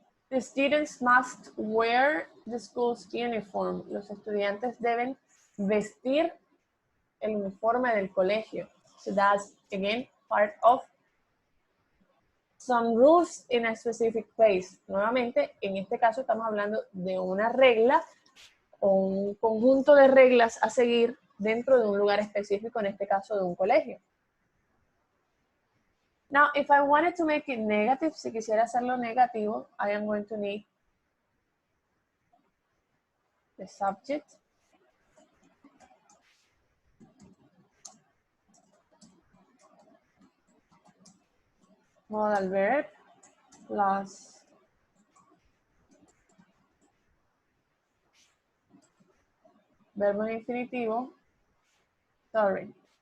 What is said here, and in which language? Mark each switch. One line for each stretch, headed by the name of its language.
English: The students must wear the school's uniform.
Spanish: Los estudiantes deben vestir el uniforme del colegio.
English: So that's, again, part of some rules in a specific place.
Spanish: Nuevamente, en este caso estamos hablando de una regla o un conjunto de reglas a seguir dentro de un lugar específico, en este caso de un colegio.
English: Now, if I wanted to make it negative,
Spanish: si quisiera hacerlo negativo,
English: I am going to need the subject, modal verb, plus
Spanish: verbo en infinitivo,
English: sorry.